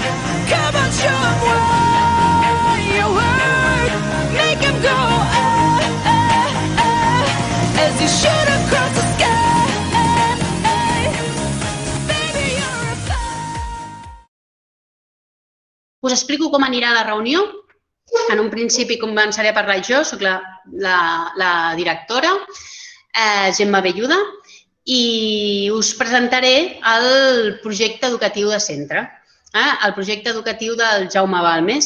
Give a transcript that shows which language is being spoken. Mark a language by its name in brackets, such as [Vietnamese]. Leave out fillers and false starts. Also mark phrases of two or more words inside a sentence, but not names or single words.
[English] Come on, show 'em what you work. Make 'em go as you shoot across the sky. Baby, you're a [Catalan] Us explico com anirà la reunió. En un principi començaré a parlar jo, soc la directora, Gemma Belluda, i us presentaré el projecte educatiu de centre, el projecte educatiu del Jaume Balmes.